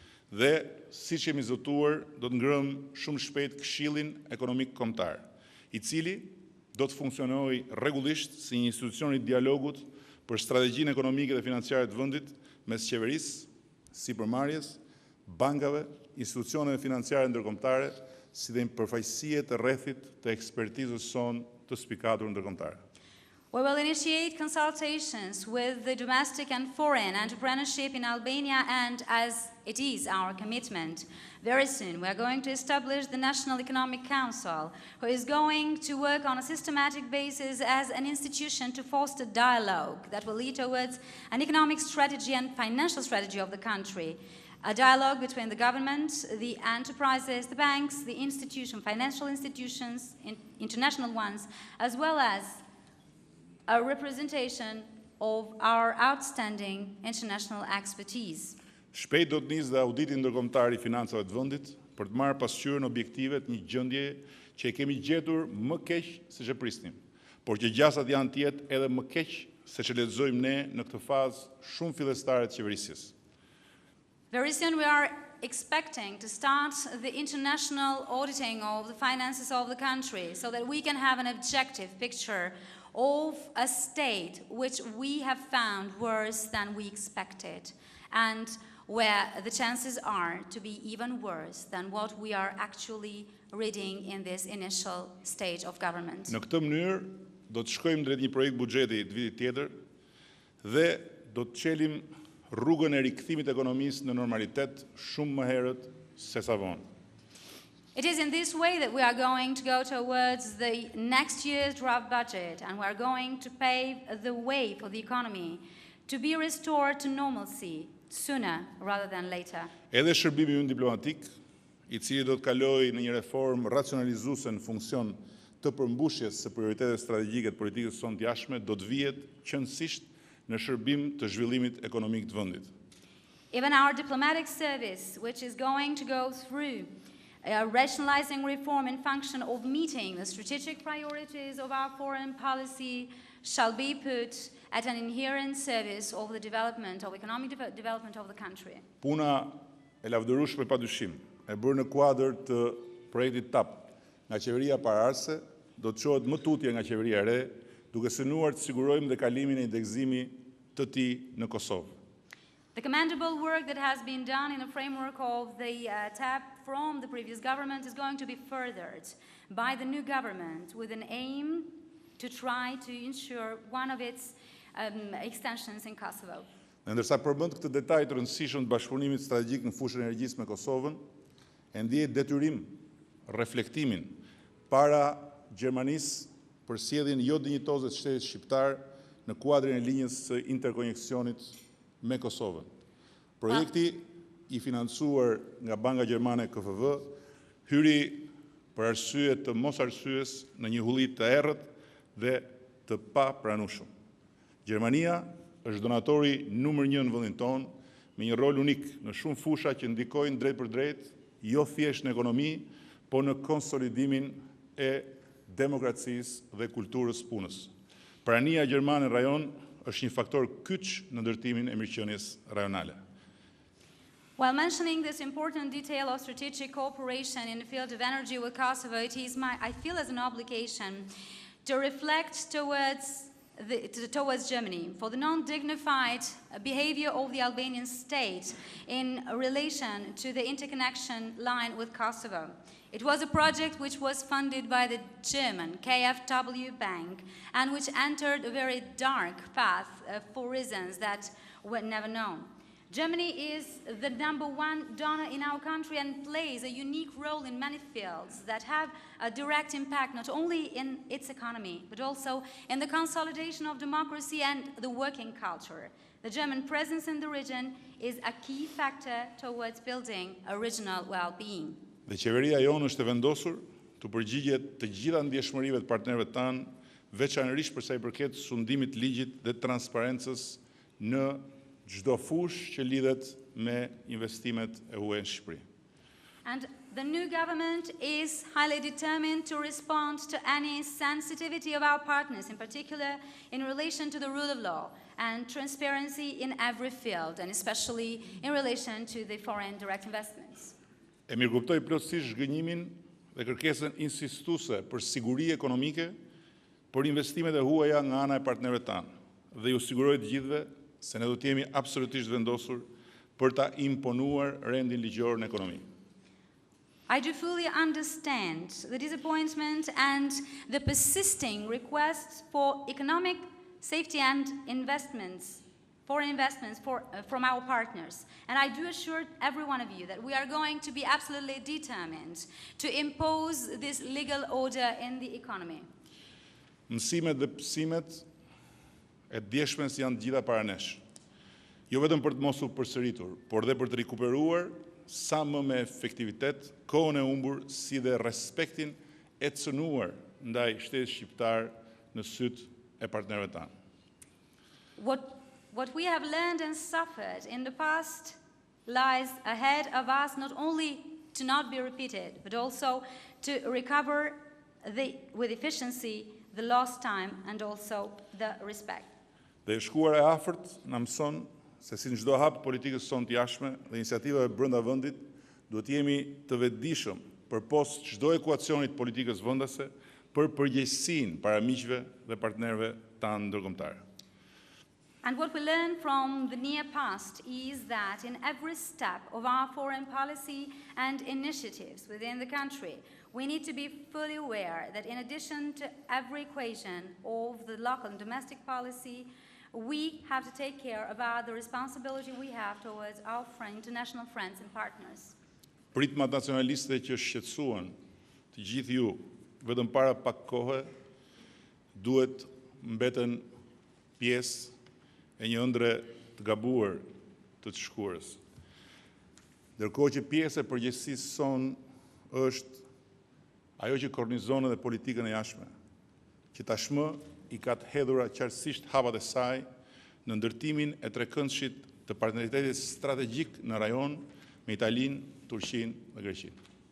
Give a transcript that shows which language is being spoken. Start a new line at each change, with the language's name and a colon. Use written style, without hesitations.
Albanian: Dhe, siç jemi zotuar, do të ngrëm shumë shpejt Këshillin Ekonomik Kombëtar, i cili do të funksionojë rregullisht si një institucion i dialogut për strategjinë ekonomike dhe financiare të vendit mes qeverisë, sipërmarrjes, bankave, institucioneve financiare ndërkombëtare, si dhe përfaqësie të rrethit të ekspertizës sonë të spikatur ndërkombëtare.
English: We will initiate consultations with the domestic and foreign entrepreneurship in Albania, and as it is our commitment, very soon we are going to establish the National Economic Council, who is going to work on a systematic basis as an institution to foster dialogue that will lead towards an economic strategy and financial strategy of the country. A dialogue between the government, the enterprises, the banks, the financial institutions, international ones, as well as a representation of our outstanding international expertise.
Albanian: Shpejt do të nisë dhe auditi ndërkombëtar i financave të vendit për të marrë pasqyrën objektivet një gjendje që e kemi gjetur më keq se që prisnim, por që gjasat janë të jetë edhe më keq se që lexojmë ne në këtë fazë shumë fillestare të qeverisjes.
English: Very soon we are expecting to start the international auditing of the finances of the country so that we can have an objective picture of a state which we have found worse than we expected, and where the chances are to be even worse than what we are actually reading in this initial stage of government.
Albanian: Në këtë mënyrë do të shkojmë drejt një projekt buxheti të vitit tjetër dhe do të çelim rrugën e rikthimit të ekonomisë në normalitet shumë më herët se sa vonë.
English: It is in this way that we are going to go towards the next year's draft budget, and we are going to pave the way for the economy to be restored to normalcy sooner rather than later.
Albanian: Edhe shërbimi ynë diplomatik, i cili do të kalojë në një reformë racionalizuese në funksion të përmbushjes së prioriteteve strategjike të politikës sonë të jashtme, do të vihet qëndësisht në shërbim të zhvillimit ekonomik të vendit.
English: Even our diplomatic service, which is going to go through rationalizing reform in function of meeting the strategic priorities of our foreign policy, shall be put at an inherent service of the development, of economic development of the country.
Albanian: Puna e lavdërueshme padyshim e bërë në kuadër të projektit TAP nga qeveria paraardhëse do të çohet më tutje nga qeveria e re, duke synuar të sigurojmë dhe kalimin e indekzimi të tij në Kosovë.
English: The commendable work that has been done in the framework of the TAP from the previous government is going to be furthered by the new government with an aim to try to ensure one of its extensions in Kosovo.
Albanian: Ndërsa përmend këtë detaj të rëndësishëm të bashkëpunimit strategjik në fushën e energjisë me Kosovën, e ndihet detyrim reflektimin para Gjermanisë për sjelljen jo dinjitoze të shtetit shqiptar në kuadrin e linjës së interkoneksionit me Kosovën. Projekti i financuar nga Banka Gjermane KFV hyri për arsye të mos arsyes në një hulli të errët dhe të papranueshëm. Gjermania është donatori numër 1 në vendin tonë, me një rol unik në shumë fusha që ndikojnë drejt për drejt, jo thjesht në ekonomi, po në konsolidimin e demokracisë dhe kulturës punës. Prania gjermane në rajon është një faktor kyç në ndërtimin e mirëqenies rajonale.
English: While mentioning this important detail of strategic cooperation in the field of energy with Kosovo, it is I feel as an obligation to reflect towards Germany for the non-dignified behavior of the Albanian state in relation to the interconnection line with Kosovo. It was a project which was funded by the German KfW Bank and which entered a very dark path for reasons that were never known. Germany is the #1 donor in our country and plays a unique role in many fields that have a direct impact not only in its economy, but also in the consolidation of democracy and the working culture. The German presence in the region is a key factor towards building a regional well-being.
Albanian: Dhe qeveria jonë është e vendosur të përgjigjet të gjitha ndjeshmërive të partnerëve tanë, veçanërisht për sa i përket sundimit ligjit dhe transparencës në çdo fushë që lidhet me investimet e UE në Shqipëri.
English: And the new government is highly determined to respond to any sensitivity of our partners, in particular in relation to the rule of law and transparency in every field, and especially in relation to the foreign direct investments.
Albanian: E mirëkuptoj plotësisht zhgënjimin dhe kërkesën insistuese për siguri ekonomike për investimet e huaja nga ana e partnerëve tanë dhe ju siguroj të gjithëve se ne do të jemi absolutisht vendosur për ta imponuar rendin ligjor në ekonomi.
English: I do fully understand the disappointment and the persisting requests for economic safety and investments, foreign investments from our partners. And I do assure every one of you that we are going to be absolutely determined to impose this legal order in the economy.
Albanian: Mësimet dhe psimet e djeshmes janë gjitha para nesh. Jo vetëm për të mos u përsëritur, por dhe për të rikuperuar sa më me efektivitet kohën e humbur si dhe respektin e cënuar ndaj shtetit shqiptar në syt e partnerëve tanë.
English: What we have learned and suffered in the past lies ahead of us, not only to not be repeated, but also to recover with efficiency the lost time and also the respect.
Albanian: Dhe e shkuar e afërt na mëson se si në çdo hap politikës sonë të jashtme dhe iniciativave brenda vendit, duhet jemi të vetëdijshëm përpos çdo ekuacionit politikës vendase për përgjegjësinë para miqve dhe partnerëve tanë ndërkombëtar.
English: And what we learn from the near past is that in every step of our foreign policy and initiatives within the country, we need to be fully aware that in addition to every equation of the local and domestic policy, we have to take care about the responsibility we have towards our international friends and partners.
Albanian: Pritmat nacionaliste që shqetësuan të gjithë ju vetëm para pak kohe duhet mbeten pjesë e një ëndre të gabuar të shkuarës. Ndërkohë që pjesë e përgjegjësisë sonë është ajo që kornizon edhe politikën e jashtme, që tashmë I ka të hedhura qartësisht hapat e saj në ndërtimin e trekëndshit të partneritetit strategjik në rajon me Italinë, Turqinë dhe Greqinë.